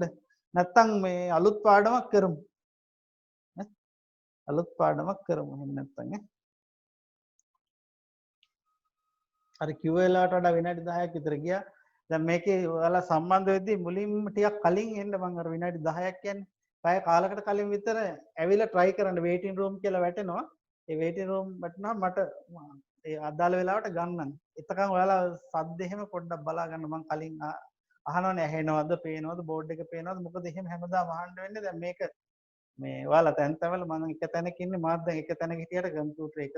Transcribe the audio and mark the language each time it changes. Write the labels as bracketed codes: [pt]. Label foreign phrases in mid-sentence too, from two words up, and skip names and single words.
[si] නැත්තම් මේ අලුත් පාඩමක් කරමු. අලුත් පාඩමක් කරමු එහෙම නැත්තම් ඈ. අර කිව්ව වෙලාවට වඩා විනාඩි 10ක් විතර ගියා. දැන් මේකේ ඔයාලා සම්බන්ධ වෙද්දී මුලින්ම ටිකක් කලින් එන්න මම අර විනාඩි 10ක් කියන්නේ. පැය කාලකට කලින් විතර ඇවිල්ලා try කරන්න [en] waiting room [si] කියලා වැටෙනවා. ඒ [en] waiting room [si] වැටෙනවා මට ඒ අදාළ වෙලාවට ගන්නන්. එතකන් ඔයාලා සද්ද එහෙම පොඩ්ඩක් බලා ගන්න මම කලින් අහනවනේ ඇහෙනවද පේනවද බෝඩ් එක පේනවද මොකද එහෙම හැමදාම අහන්න වෙන්නේ දැන් මේක මේ ඔයාලා තැන් තැන්වල මම එක තැනක ඉන්නේ මාත් දැන් එක තැනක හිටියට කම්පියුටර් එක